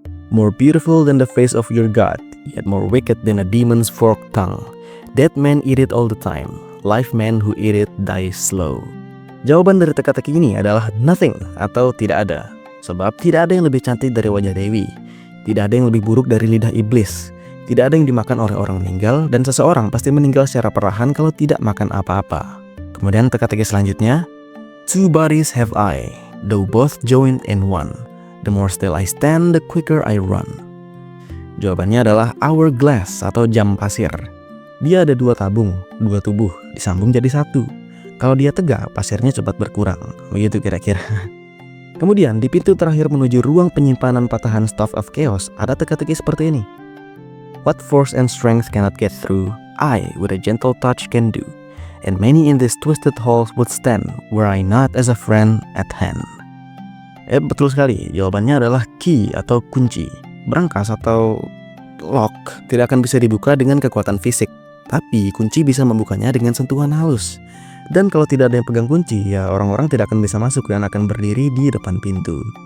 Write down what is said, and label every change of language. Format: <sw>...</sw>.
<en>More beautiful than the face of your god, yet more wicked than a demon's forked tongue. Dead men eat it all the time. Live men who eat it die slow.</en> <id>Jawaban dari teka-teki ini adalah nothing atau tidak ada. Sebab tidak ada yang lebih cantik dari wajah Dewi. Tidak ada yang lebih buruk dari lidah iblis. Tidak ada yang dimakan oleh orang meninggal, dan seseorang pasti meninggal secara perlahan kalau tidak makan apa-apa. Kemudian teka-teki selanjutnya,</id> <en>two bodies have I, though both joined in one. The more still I stand, the quicker I run.</en> <id>Jawabannya adalah hourglass atau jam pasir. Dia ada dua tabung, dua tubuh, disambung jadi satu. Kalau dia tegak, pasirnya cepat berkurang. Begitu kira-kira. Kemudian di pintu terakhir menuju ruang penyimpanan patahan Staff of Chaos ada teka-teki seperti ini.</id> <en>What force and strength cannot get through, I with a gentle touch can do. And many in these twisted halls would stand were I not as a friend at hand.</en> <id>Betul sekali, jawabannya adalah key atau kunci. Brankas atau lock tidak akan bisa dibuka dengan kekuatan fisik, tapi kunci bisa membukanya dengan sentuhan halus. Dan kalau tidak ada yang pegang kunci, ya orang-orang tidak akan bisa masuk dan akan berdiri di depan pintu.</id>